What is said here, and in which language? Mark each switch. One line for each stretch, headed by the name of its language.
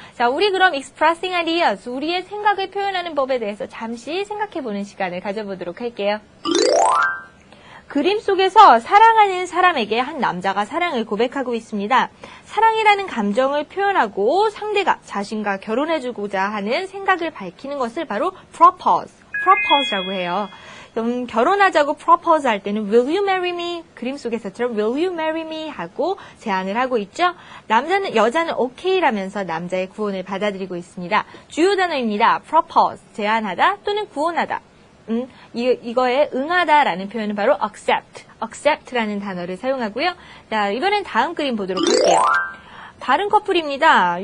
Korean: 자, 우리 그럼 expressing ideas, 우리의 생각을 표현하는 법에 대해서 잠시 생각해보는 시간을 가져보도록 할게요. 그림 속에서 사랑하는 사람에게 한 남자가 사랑을 고백하고 있습니다. 사랑이라는 감정을 표현하고 상대가 자신과 결혼해주고자 하는 생각을 밝히는 것을 바로 propose라고 해요. 결혼하자고
English: propose
Korean: 할 때는
English: will you marry me?
Korean: 그림 속에서처럼
English: will you marry me?
Korean: 하고 제안을 하고 있죠. 여자는 okay라면서 남자의 구원을 받아들이고 있습니다. 주요 단어입니다. propose, 제안하다 또는 구원하다. 이거에 응하다라는 표현은 바로 accept라는 단어를 사용하고요. 자, 이번엔 다음 그림 보도록 할게요. 다른 커플입니다.